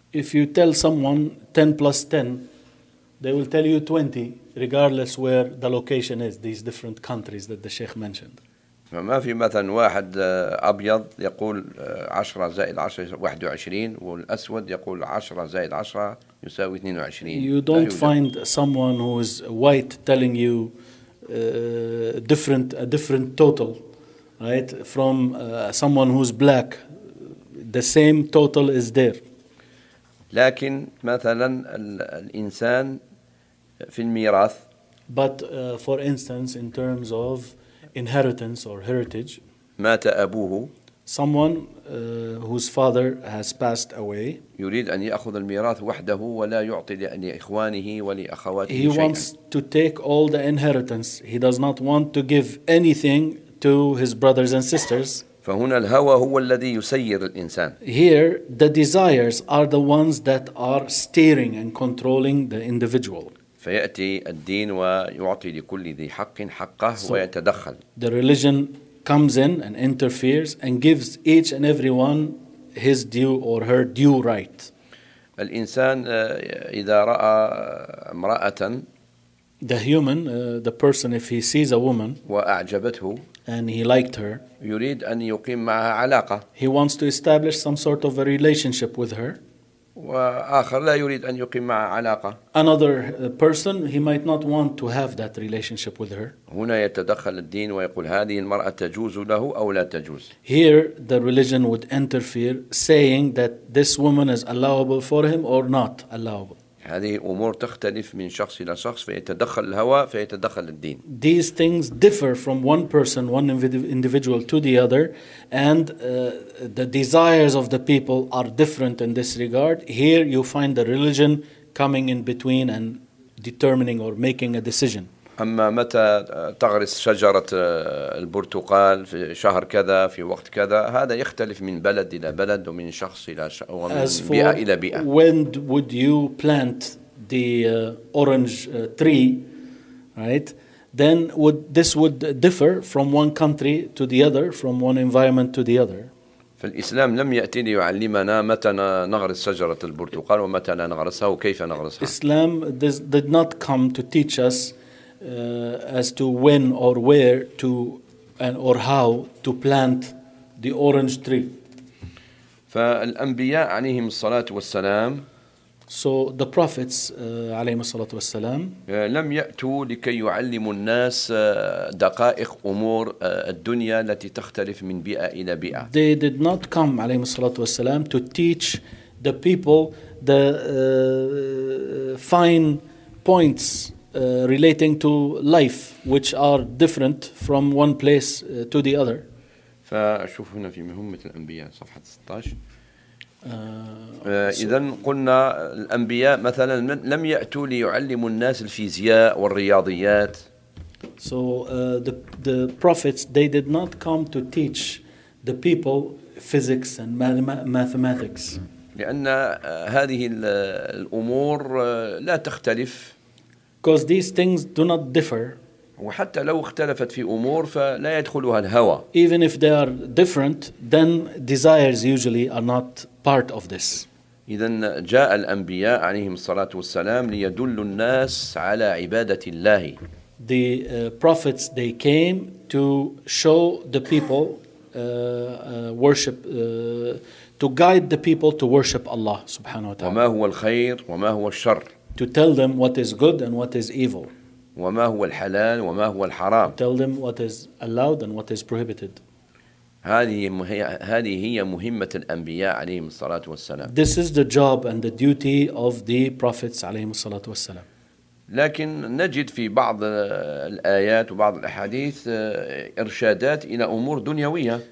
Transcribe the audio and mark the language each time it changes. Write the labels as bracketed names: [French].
[English] If you tell someone 10 plus 10, they will tell you 20, regardless where the location is. These different countries that the sheikh mentioned. [Arabic] ما في مثلا واحد أبيض يقول 10 زائد 10 21 والأسود يقول 10 زائد 10 يساوي 22. [English] You don't find someone who is white telling you a different total, right? From someone who's black, the same total is there. [Arabic] لكن مثلا الإنسان في الميراث. [English] But for instance, in terms of inheritance or heritage. [Arabic] مات أبوه. [English] Someone whose father has passed away. [Arabic] يريد أن يأخذ الميراث وحده ولا يعطي لإخوانه ولأخواته [English] He wants to take all the inheritance. He does not want to give anything to his brothers and sisters. [Arabic] فهنا الهوى هو الذي يسير الإنسان. [English] Here, the desires are the ones that are steering and controlling the individual. [Arabic] فيأتي الدين ويعطي لكل ذي حق حقه ويتدخل. [English] The religion comes in and interferes and gives each and every one his due or her due right. [Arabic] الإنسان إذا رأى امرأة [English] The human, the person, if he sees a woman [Arabic] وأعجبته [English] and he liked her [Arabic] يريد أن يقيم معها علاقة [English] He wants to establish some sort of a relationship with her [Arabic] وآخر لا يريد أن يقيم معها علاقة [English] Another person, he might not want to have that relationship with her [Arabic] هنا يتدخل الدين ويقول هذه المرأة تجوز له أو لا تجوز [English] Here, the religion would interfere saying that this woman is allowable for him or not allowable [Arabic] هذه أمور تختلف من شخص إلى شخص فيتدخل الهوى فيتدخل الدين [English] These things differ from one person, one individual to the other and the desires of the people are different in this regard Here you find the religion coming in between and determining or making a decision. [Arabic] أما متى تغرس شجرة البرتقال في شهر كذا في وقت كذا هذا يختلف من بلد إلى بلد ومن شخص إلى ومن بيئة إلى بيئة. [English] When would you plant the orange tree, right? Then would this would differ from one country to the other, from one environment to the other. [Arabic] فالإسلام لم يأتي ليعلمنا متى نغرس شجرة البرتقال ومتى لا نغرسها وكيف نغرسها. [English] Islam did not come to teach us as to when or where to and or how to plant the orange tree. [Arabic] فالأنبياء عليهم الصلاة والسلام. [English] So the prophets [Arabic] عليهم الصلاة والسلام لم يأتوا لكي يعلموا الناس دقائق أمور الدنيا التي تختلف من بيئة إلى بيئة. [English] They did not come [Arabic] عليهم الصلاة والسلام [English] to teach the people the fine points relating to life which are different from one place to the other. [Arabic] فشوف هنا في مهمة الأنبياء صفحة 16. إذن قلنا الأنبياء مثلا لم يأتوا ليعلموا الناس الفيزياء والرياضيات. [English] So the prophets they did not come to teach the people physics and mathematics. [Arabic] لأن هذه الأمور لا تختلف. [English] Because these things do not differ. [Arabic] وحتى لو اختلفت في أمور فلا يدخلها الهوى. [English] Even if they are different, then desires usually are not part of this. [Arabic] إذن جاء الأنبياء عليهم الصلاة والسلام ليدل الناس على عبادة الله. [English] The prophets they came to show the people worship to guide the people to worship Allah [Arabic] سبحانه وتعالى. وما هو الخير وما هو الشر. [English] To tell them what is good and what is evil. [Arabic] وما هو الحلال وما هو الحرام. [English] To tell them what is allowed and what is prohibited. [Arabic] هذه هي مهمة الأنبياء عليهم الصلاة والسلام. [English] This is the job and the duty of the prophets [Arabic] عليهم الصلاة والسلام. لكن نجد في بعض الآيات وبعض الأحاديث إرشادات إلى أمور دنيوية.